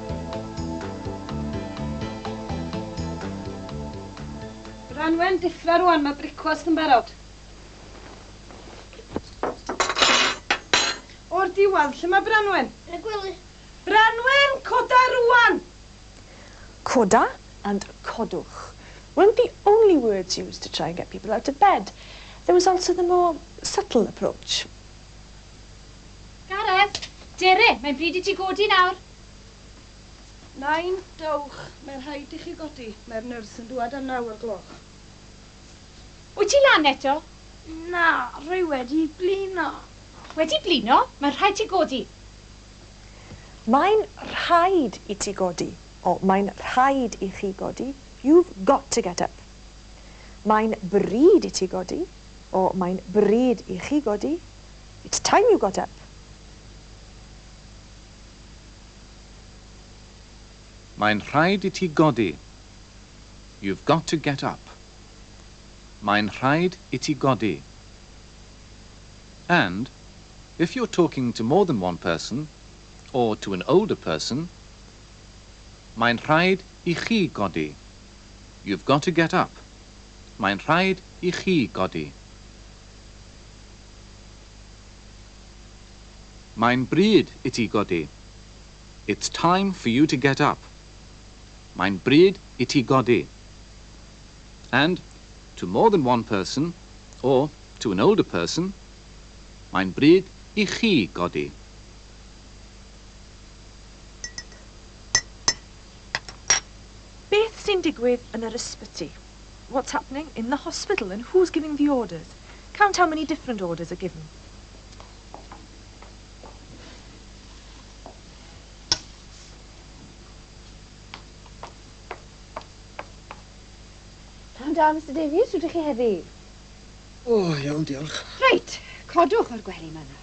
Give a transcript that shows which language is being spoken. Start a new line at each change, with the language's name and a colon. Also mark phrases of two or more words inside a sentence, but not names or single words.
Welsh: Branwen, diffra rwan, mae bricwast yn barod. O'r diwadd, lle mae Branwen? Yn y gwely. Branwen, coda rwan!
English: Coda and codwch weren't the only words used to try and get people out of bed. There was also the more subtle approach.
Welsh: Gareth, Dere, mae'n bryd I ti godi nawr. 9, dowch, mae'r rhaid I chi godi. Mae'r nyrs yn dŵad am 9 o'r gloch. Wyt ti lan eto? Na, rwy wedi blino. Wedi blino, mae'n rhaid ti godi. Mae'n rhaid I ti godi, o mae'n rhaid I chi godi.
English: You've got to get up.
Welsh: Mae'n bryd I ti godi, o mae'n bryd I chi godi.
English: It's time you got up.
Welsh: Mae'n rhaid I ti godi.
English: You've got to get up.
Welsh: Mae'n rhaid I ti godi.
English: And, if you're talking to more than one person, or to an older person,
Welsh: mae'n rhaid I chi godi.
English: You've got to get up.
Welsh: Mae'n rhaid I chi godi. Mae'n bryd I ti godi.
English: It's time for you to get up.
Welsh: Mae'n bryd I ti godi.
English: And, to more than one person, or to an older person,
Welsh: mae'n bryd I chi godi. Beth sy'n digwydd yn yr ysbyty?
English: What's happening in the hospital and who's giving the orders? Count how many different orders are given.
Welsh: Pam da, Mr Davies, rydych chi heddi? O, iawn, diolch. Reit, codwch o'r gwely yma nawr.